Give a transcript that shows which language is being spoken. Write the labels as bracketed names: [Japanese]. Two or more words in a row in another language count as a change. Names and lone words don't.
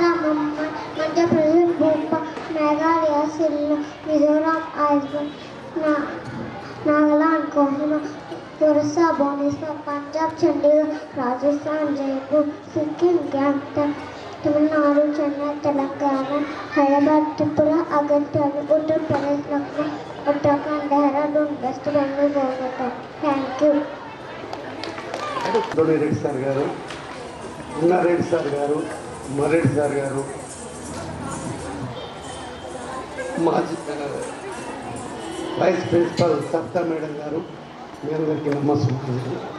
[English] Mumbai, Madhya Pradesh, Bhopal, Meghalaya, Shillong, Mizoram, Iceland, Nagaland, Kohima, Orissa, Bhubaneswar, Punjab, Chandigarh, Rajasthan, Jaipur, Sikkim, Gangstan, Tamil Nadu, Chennai, Telangana, Hyderabad, Tripura, Agartala, Uttar Pradesh, Lucknow, Uttarakhand, Dehradun, West Bengal, Kolkata. Thank you. [Telugu] రెడ్డి సార్ గారు, ఉన్నారెడ్డి సార్ గారు, మరెడ్డి సార్ గారు, మాజీ [English] vice principal [Telugu] సబితా మేడం గారు, మీ అందరికీ నమస్కారం.